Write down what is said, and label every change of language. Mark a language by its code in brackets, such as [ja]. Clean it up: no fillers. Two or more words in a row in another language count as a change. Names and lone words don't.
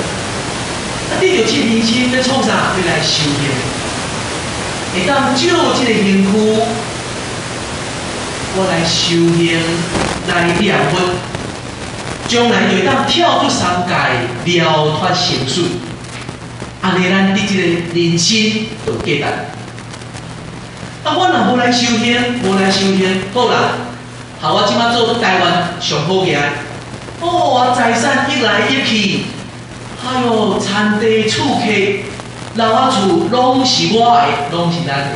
[nan] 啊，得到这个人生要创啥？要来修行，会当借这个身躯，我来修行，来念佛，将来就会当跳出三界，了脱生死。安尼，咱伫这个人生就价值。啊，我若无来修行，无来修行，好啦，好，我即摆做台湾上好个，哦，财产一来一去。哎哟，田地厝客、楼仔厝拢是我的，拢是咱的。